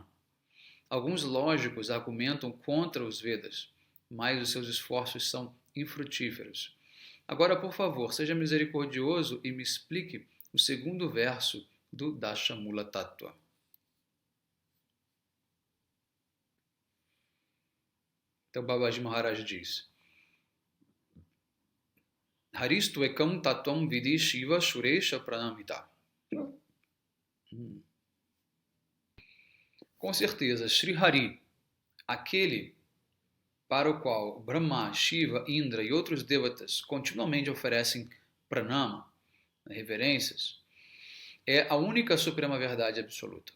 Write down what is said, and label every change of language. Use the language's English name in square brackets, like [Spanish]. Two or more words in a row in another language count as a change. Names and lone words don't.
[Portuguese] Alguns lógicos argumentam contra os Vedas, mas os seus esforços são infrutíferos. Agora, por favor, seja misericordioso e me explique o segundo verso do Dashamula Tattva. Então, Babaji Maharaj diz: [Sanskrit] Haristu ekam tattvam vidi Shiva Suresha Pranamita. [Portuguese] Com certeza, Sri Hari, aquele para o qual Brahma, Shiva, Indra e outros devatas continuamente oferecem pranama, reverências, é a única suprema verdade absoluta.